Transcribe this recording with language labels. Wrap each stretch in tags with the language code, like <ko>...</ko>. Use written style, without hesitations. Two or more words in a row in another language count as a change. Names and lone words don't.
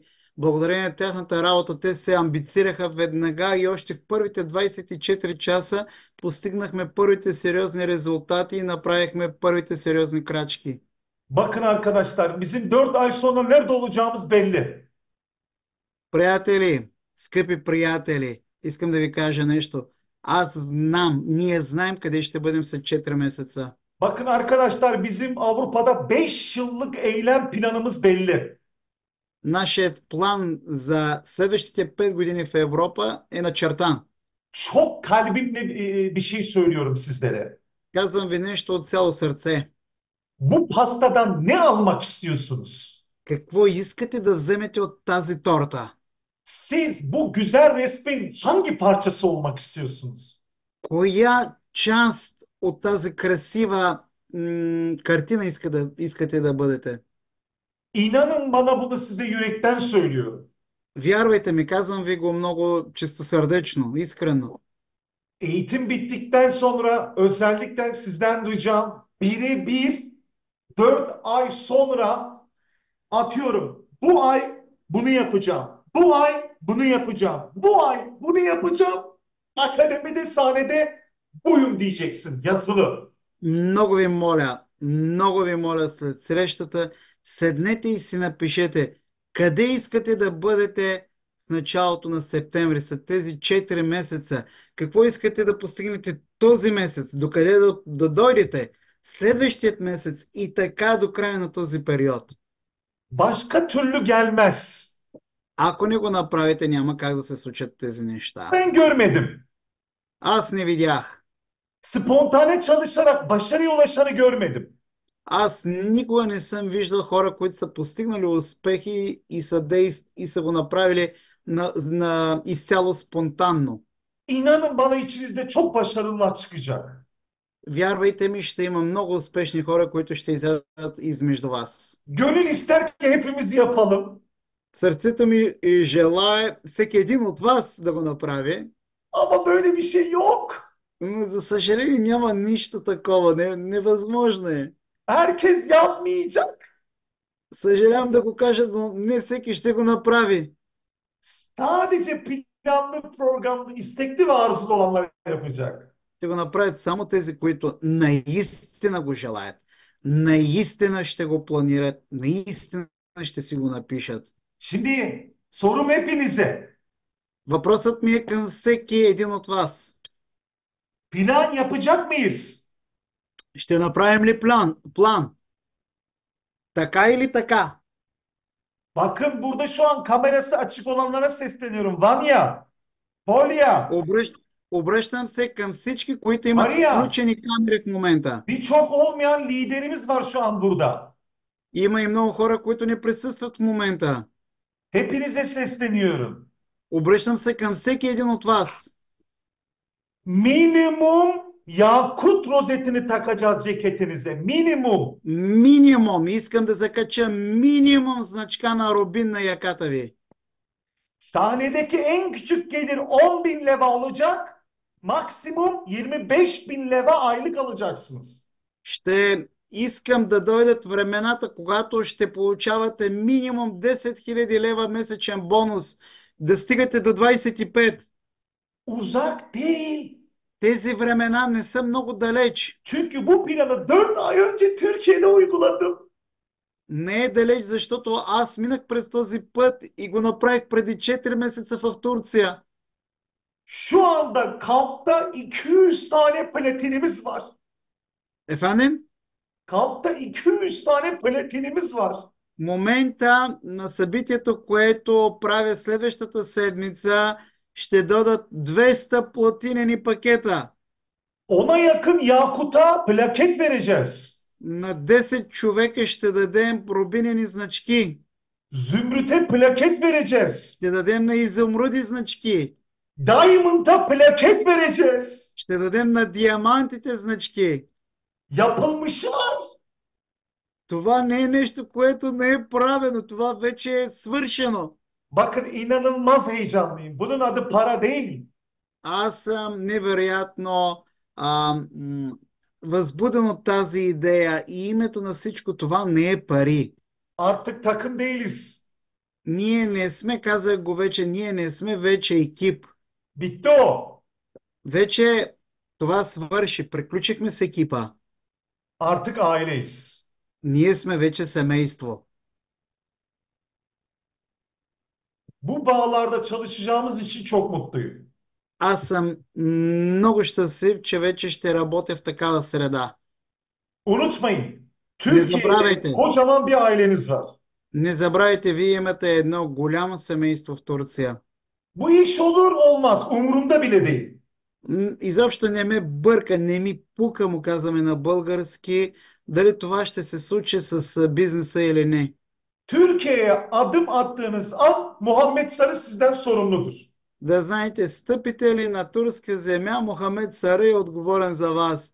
<bg>Благодарение на тяхната работа, те се амбицираха веднага и още в първите 24 часа постигнахме първите сериозни резултати и направихме първите сериозни крачки.</bg> <tr>Bakın arkadaşlar, bizim 4 ay sonra nerede olacağımız belli.</tr> <bg>Приятели, скъпи приятели, искам да ви кажа нещо. Аз знам, ние знаем къде ще бъдем след 4 месеца.</bg> <tr>Bakın arkadaşlar, bizim Avrupa'da 5 yıllık eylem planımız belli.</tr> <bg>Нашият план за следващите 5 години в Европа е начертан.</bg> <tr>Çok kalbimle bir şey söylüyorum sizlere.</tr> <bg>Казвам ви нещо от цяло сърце.</bg> <tr>Bu pastadan ne almak istiyorsunuz?</tr> <bg>Какво искате да вземете от тази торта?</bg> <tr>Siz bu güzel resmin hangi parçası olmak istiyorsunuz?</tr> <bg>Коя част от тази красива картина искате да бъдете?</bg> <tr>İnanın bana, bunu size yürekten söylüyorum.</tr> <bg>Вярвайте ми, казвам ви го много чистосърдечно, искрено.</bg> <tr>Eğitim bittikten sonra özellikle sizden ricam, birebir 4 ay sonra, atıyorum, bu ay bunu yapacağım. Bu ay bunu yapacağım. Bu ay bunu yapacağım. Akademide, sahnede buyum diyeceksin, yazılı.</tr> <bg>Много ви моля след срещата, седнете и си напишете къде искате да бъдете в началото на септември, след тези 4 месеца. Какво искате да постигнете този месец, докъде да дойдете следващият месец и така до края на този период.</bg> <tr>Başka türlü gelmez.</tr> <bg>Ако не го направите, няма как да се случат тези неща.</bg> <tr>Ben görmedim.</tr> <bg>Аз не видях.</bg> <tr>Spontane çalışarak başarıya ulaşanı görmedim.</tr> <bg>Аз никога не съм виждал хора, които са постигнали успехи и са го направили изцяло спонтанно.</bg> <tr>İnanın bana, içinizde çok başarılılar çıkacak.</tr> <bg>Вярвайте ми, ще има много успешни хора, които ще излязат измежду вас.</bg> <tr>Gönül ister ki hepimiz yapalım.</tr> <bg>Сърцето ми желае всеки един от вас да го направи,</bg> <tr>Ama böyle bir şey yok.</tr> <bg>но за съжаление няма нищо такова. Невъзможно е.</bg> <tr>Herkes yapmayacak.</tr> <bg>Съжалявам да го кажа, но не всеки ще го направи.</bg> <tr>Sadece planlı, programlı, istekli ve arzulu olanlar yapacak.</tr> <bg>Ще го направят само тези, които наистина го желаят. Наистина ще го планират. Наистина ще си го напишат.</bg> <tr>Şimdi sorum hepinize.</tr> <bg>Въпросът ми е към всеки един от вас.</bg> <tr>Plan yapacak mıyız?</tr> <bg>Ще направим ли план? Така или така?</bg> <tr>Bakın, burada şu an kamerası açık olanlara sesleniyorum. Vanya, Polya,</tr> <bg>Обръщам се към всички, които имат Мария, включени камери в момента.</bg> <tr>birçok olmayan liderimiz var şu an burada.</tr> <bg>Има и много хора, които не присъстват в момента.</bg> <tr>Hepinize sesleniyorum.</tr> <bg>Обръщам се към всеки един от вас.</bg> <tr>Minimum yakut rozetini takacağız ceketinize. Minimum.</tr> <bg>Минимум. Искам да закача минимум значка на рубин на яката ви.</bg> <tr>Sahnedeki en küçük gelir 10 bin leva olacak. Maksimum 25 bin leva aylık alacaksınız.</tr> <bg>Ще искам да дойдат времената, когато ще получавате минимум 10 000 лева месечен бонус, да стигате до 25.</bg> <tr>Uzak değil.</tr> <bg>Тези времена не са много далеч.</bg> <tr>Çünkü bu planı 4 ay önce Türkiye'de uyguladım.</tr> <bg>Не е далеч, защото аз минах през този път и го направих преди 4 месеца в Турция.</bg> <tr>Şu anda kampta 200 tane platinimiz var. Ефанем, Kampta 200 tane platinimiz var.</tr> <bg>в момента на събитието, което правя следващата седмица, ще дадат 200 платинени пакета.</bg> <tr>Ona yakın yakuta plaket vereceğiz.</tr> <bg>На 10 човека ще дадем рубинени значки.</bg> <tr>Zümrüt'e plaket vereceğiz.</tr> <bg>Ще дадем на изумруди значки.</bg> <tr>Diamond'a plaket vereceğiz.</tr> <bg>Ще дадем на диамантите значки.</bg> <tr>Yapılmışlar.</tr> <bg>Това не е нещо, което не е правено. Това вече е свършено.</bg> <tr>Bakın inanılmaz heyecanlıyım. Bunun adı para değil.</tr> <bg>Аз съм невероятно възбуден от тази идея и името на всичко това не е пари.</bg> <tr>Artık takım değiliz.</tr> <bg>Ние не сме, казах го вече, ние не сме вече екип.</bg> <tr>Bitti o.</tr> <bg>Вече това свърши. Приключихме с екипа.</bg> <tr>Artık aileyiz.</tr> <bg>Ние сме вече семейство.</bg> <tr>Bu bağlarda çalışacağımız için çok mutluyum.</tr> <bg>Аз съм много щастлив, че вече ще работя в такава среда.</bg> <tr>Unutmayın,</tr> <bg>Не</bg> <tr>Türkiye'de</tr> <bg>забравяйте,</bg> <tr>kocaman bir aileniz var.</tr> <bg>не забравяйте, вие имате едно голямо семейство в Турция.</bg> <tr>Bu iş olur olmaz, umurumda bile değil.</tr> <bg>Изобщо не ме бърка, не ми пука, му казваме на български, дали това ще се случи с бизнеса или не.</bg> <tr>Türkiye'ye adım attığınız an Muhammed Sarı sizden sorumludur.</tr> <bg>Да знаете, стъпите ли на турска земя, Мохамед Сари е отговорен за вас.</bg>